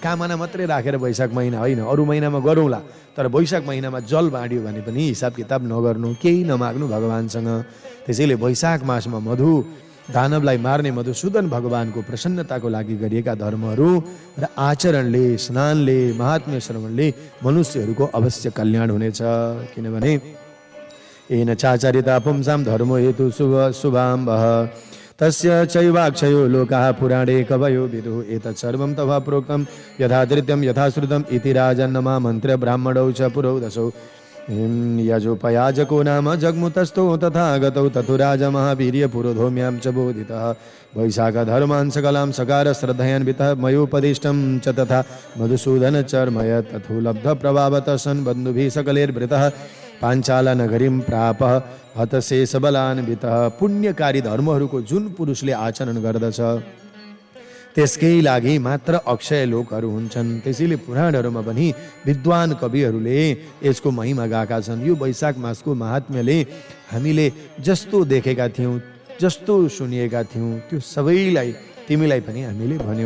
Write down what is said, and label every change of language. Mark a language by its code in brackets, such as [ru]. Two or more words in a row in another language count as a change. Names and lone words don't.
[ne] कामना मात्रै राखेर वैशाख महिना होइन, अरू महिनामा गरौँला, तर वैशाख महिनामा जल बाँड्यो भने पनि हिसाब किताब नगर्नु, केही नमाग्नु भगवानसँग। त्यसैले वैशाख मासमा मधु दानवलाई मार्ने मधुसूदन भगवानको प्रसन्नताको लागि गरिएका धर्महरू र आचरणले, स्नानले, महात्म्य श्रवणले मनुष्यहरूको अवश्य कल्याण हुनेछ। [sa] किनभने येन चाचरिता पुंसां धर्मो हेतु शुभाम्बः तस्य चैवाक्षयो लोकाः पुराणे कवयो विदुः एतत् सर्वं तव प्रोक्तं यथा धृत्यं यथा श्रुतम् इति राजन्नमा मन्त्र ब्राह्मणौ च पुरोदशौ यजोपयाजको नाम जग्मुतस्थो तथा गतौ तथो राजा महावीर्य पुरोधौम्यां च बोधितः वैशाख धर्मान् सकलां सकार श्रद्धयान्वितः मयोपदिष्टं च तथा मधुसूदन चर्मय तथो लब्ध प्रभावतः सन् बन्धुभिः सकलैर्वृतः पाञ्चाला नगरीं प्राप हतशेष बलान्वितः। [ne] पुण्यकारी धर्महरूको जुन पुरुषले आचरण गर्दछ त्यसकै लागि मात्र अक्षय लोकहरू हुन्छन्। त्यसैले पुराणहरूमा पनि विद्वान कविहरूले यसको महिमा गाएका छन्। यो वैशाख मासको महात्म्यले हामीले जस्तो देखेका थियौँ, जस्तो सुनिएका थियौँ, त्यो सबैलाई तिमीलाई पनि हामीले भन्यौँ।